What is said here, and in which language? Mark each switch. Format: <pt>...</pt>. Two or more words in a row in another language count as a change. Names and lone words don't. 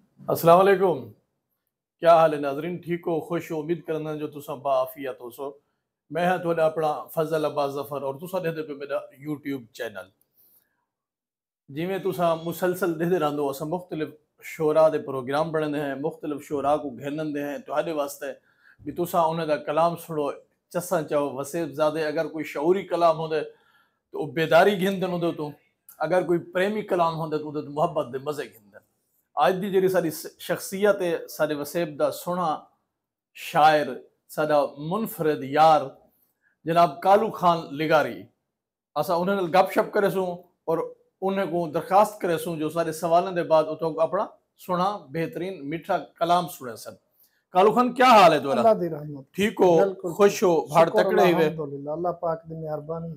<ar>السلام عليكم.</ar> <hi>क्या हाल है नाजरीन? ठीक हो, खुश हो?</hi> <skr>उम्मीद करना जो तुसा बाफियत हो सो। मैं हाँ थोड़ा अपना फजल अब्बास जफर और तुसा देते पे मेरा यूट्यूब चैनल। जिमें तुसा मुसलसल देते रहंदो असां मुख्तलिफ शोरा दे प्रोग्राम बनते हैं, मुख्तलिफ शोरा को घेरनदे हैं तुहाडे वास्ते भी तुसा उन्हें दा कलाम सुनो, चसा चाहो वसेब ज़ादे अगर कोई शऊरी कलाम होंदे तो बेदारी घिंदन उदे तो, अगर कोई प्रेमी कलाम होंदे तो उदे मोहब्बत दे मज़े घिंदन। आज दी जेड़ी साडी शख्सियत है, साडे वसेब दा सोहना शायर, साडा मुनफरिद यार जनाब कालू खान लिगारी। असा उन्हें नाल गपशप करे सूं और उन्हें को दरखास्त करे सूं जो सारे सवालों के बाद उतो अपना सोहना बेहतरीन मीठा कलाम सुने सन।</skr> <hi>कालू खान क्या हाल है तुम्हारा?</hi> <skr>अल्लाह दी रहमत। ठीक हो, बिल्कुल खुश हो, भाड़ शुक्र तकड़े हुए? अल्हम्दुलिल्लाह, अल्लाह पाक दी मेहरबानी।</skr>